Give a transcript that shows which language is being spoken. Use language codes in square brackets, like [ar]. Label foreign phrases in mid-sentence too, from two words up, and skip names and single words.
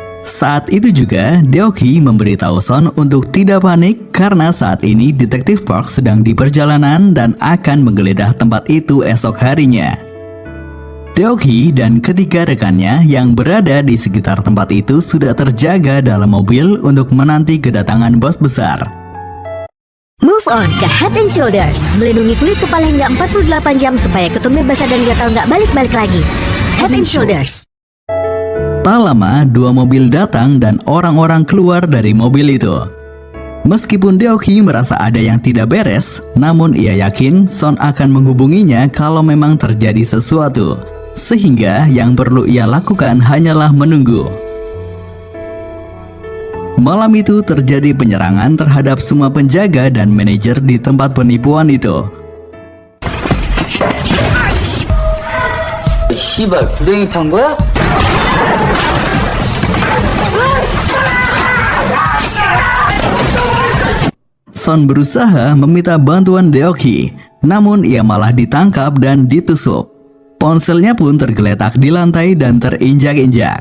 [id] Saat itu juga, Deok-hee memberitahu Son untuk tidak panik karena saat ini Detektif Park sedang di perjalanan dan akan menggeledah tempat itu esok harinya. Deok-hee dan ketiga rekannya yang berada di sekitar tempat itu sudah terjaga dalam mobil untuk menanti kedatangan bos besar. [en] Move on [id] ke Head and Shoulders, melindungi kulit kepala hingga 48 jam supaya ketumnya basah dan gatal nggak balik-balik lagi. Head and Shoulders. Tak lama, dua mobil datang dan orang-orang keluar dari mobil itu. Meskipun Deok-hee merasa ada yang tidak beres, namun ia yakin Son akan menghubunginya kalau memang terjadi sesuatu. Sehingga yang perlu ia lakukan hanyalah menunggu. Malam itu terjadi penyerangan terhadap semua penjaga dan manajer di tempat penipuan itu. [ko] 씨발 구덩이 판 거야? [id] Son berusaha meminta bantuan Deok-hee, namun ia malah ditangkap dan ditusuk. Ponselnya pun tergeletak di lantai dan terinjak-injak.